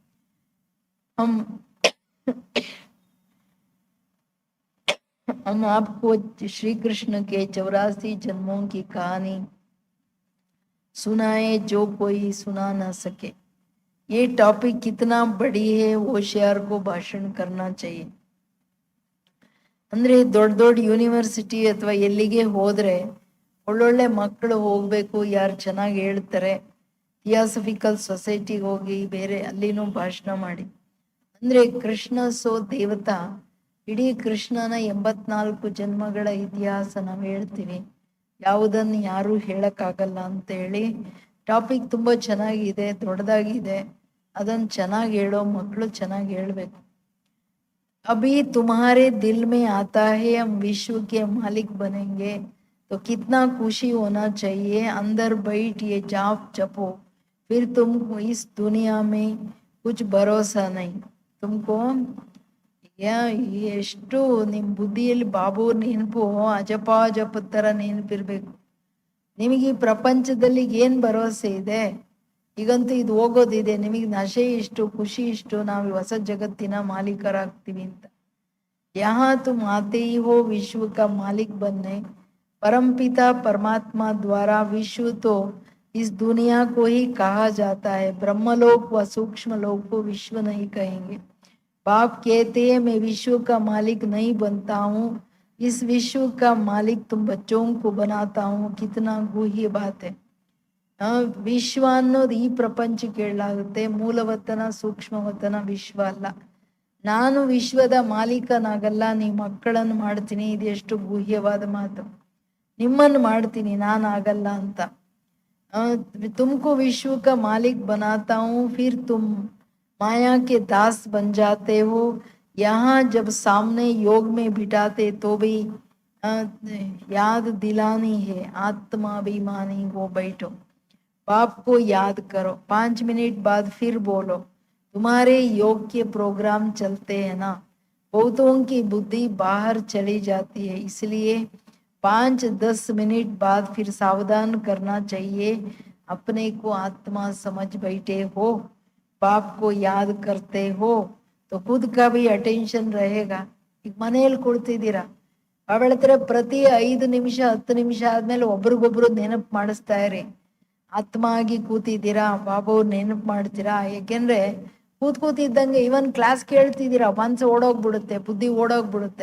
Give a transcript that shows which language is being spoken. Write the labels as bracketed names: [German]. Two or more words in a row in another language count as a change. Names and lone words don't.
[Hindi] हम आपको श्री कृष्ण के 84 जन्मों की कहानी सुनाए, जो कोई सुना ना सके। ये टॉपिक कितना बड़ी है, होशियार को भाषण करना चाहिए। [Kannada] ಅಂದ್ರೆ ದೊಡ್ಡ ದೊಡ್ಡ ಯೂನಿವರ್ಸಿಟಿ ಅಥವಾ ಎಲ್ಲಿಗೆ ಹೋದ್ರೆ ಒಳ್ಳೊಳ್ಳೆ ಮಕ್ಕಳು ಹೋಗ್ಬೇಕು, ಯಾರು ಚೆನ್ನಾಗಿ ಹೇಳ್ತಾರೆ, ಥಿಯಾಸಫಿಕಲ್ ಸೊಸೈಟಿಗೆ ಹೋಗಿ ಬೇರೆ ಅಲ್ಲಿನೂ ಭಾಷಣ ಮಾಡಿ. ಅಂದ್ರೆ [Hindi] कृष्ण सो देवता, [Kannada] ಇಡೀ ಕೃಷ್ಣನ 84 ಜನ್ಮಗಳ ಇತಿಹಾಸ ನಾವು ಹೇಳ್ತೀವಿ, ಯಾವುದನ್ನು ಯಾರು ಹೇಳಕ್ಕಾಗಲ್ಲ ಅಂತ ಹೇಳಿ. ಟಾಪಿಕ್ ತುಂಬಾ ಚೆನ್ನಾಗಿದೆ, ದೊಡ್ಡದಾಗಿದೆ, ಅದನ್ನು ಚೆನ್ನಾಗಿ ಹೇಳೋ ಮಕ್ಕಳು ಚೆನ್ನಾಗಿ ಹೇಳ್ಬೇಕು. [Hindi] अभी तुम्हारे दिल में आता है हम विश्व के मालिक बनेंगे, तो कितना खुशी होना चाहिए। अंदर बैठ ये जाप जपो, फिर तुमको इस दुनिया में कुछ भरोसा नहीं। [Kannada] तुमको ಎಷ್ಟು ನಿಮ್ಮ ಬುದ್ಧಿಯಲ್ಲಿ ಬಾಬು ನೆನಪು ಅಜಪ ತರ ನೆನಪಿರ್ಬೇಕು. ನಿಮಗೆ ಈ ಪ್ರಪಂಚದಲ್ಲಿ ಏನ್ ಭರವಸೆ ಇದೆ? ಈಗಂತೂ ಇದು ಹೋಗೋದಿದೆ, ನಿಮಗೆ ನಶೆ ಇಷ್ಟು, ಖುಷಿ ಇಷ್ಟು, ನಾವು ಹೊಸ ಜಗತ್ತಿನ ಮಾಲೀಕರಾಗ್ತೀವಿ ಅಂತ. [Hindi] यहाँ तुम आते ही हो विश्व का मालिक बनने, परमपिता परमात्मा द्वारा विश्व तो इस दुनिया को ही कहा जाता है, ब्रह्मलोक व सूक्ष्म लोक को विश्व नहीं कहेंगे। बाप कहते हैं मैं विश्व का मालिक नहीं बनता हूँ, इस विश्व का मालिक तुम बच्चों को बनाता हूँ। कितना गुह्य बात है। [Kannada] ವಿಶ್ವ ಅನ್ನೋದು ಈ ಪ್ರಪಂಚಕ್ಕೆ ಹೇಳಲಾಗುತ್ತೆ, ಮೂಲವತನ ಸೂಕ್ಷ್ಮವತನ ವಿಶ್ವ ಅಲ್ಲ. ನಾನು ವಿಶ್ವದ ಮಾಲೀಕನಾಗಲ್ಲ, ನೀವು ಮಕ್ಕಳನ್ನು ಮಾಡ್ತೀನಿ, ಇದೆಷ್ಟು ಗುಹ್ಯವಾದ ಮಾತು. ನಿಮ್ಮನ್ನು ಮಾಡ್ತೀನಿ, ನಾನಾಗಲ್ಲ ಅಂತ. [Hindi] ತುಮको विश्व का मालिक बनाता हूँ, फिर तुम माया के दास बन जाते हो। यहाँ जब सामने योग में बिठाते तो भी याद दिलानी है, आत्माभिमानी हो बैठो। बाप को याद करो, 5 मिनट बाद फिर बोलो। तुम्हारे योग के प्रोग्राम चलते हैं ना, बहुतों की बुद्धि बाहर चली जाती है, इसलिए 5-10 मिनट बाद फिर सावधान करना चाहिए। अपने को आत्मा समझ बैठे हो, बाप को याद करते हो, तो खुद का भी अटेंशन रहेगा। [Kannada] ಈಗ ಮನೆಯಲ್ಲಿ ಕುಳಿತಿದ್ದೀರಾ, ಅವಳ ಹತ್ರ ಪ್ರತಿ 5 ನಿಮಿಷ 10 ನಿಮಿಷ ಆದ್ಮೇಲೆ ಒಬ್ರಿಗೊಬ್ರು ನೆನಪು ಮಾಡಿಸ್ತಾ ಇರಿ. ಆತ್ಮ ಆಗಿ ಕೂತಿದ್ದೀರಾ, ಬಾಬು ನೆನಪು ಮಾಡ್ತೀರಾ. ಯಾಕೆಂದ್ರೆ ಕೂತಿದ್ದಂಗೆ ಇವನ್ ಕ್ಲಾಸ್ ಕೇಳ್ತಿದ್ದೀರಾ, ಮನ್ಸು ಓಡೋಗ್ಬಿಡುತ್ತೆ, ಬುದ್ಧಿ ಓಡೋಗ್ಬಿಡುತ್ತೆ.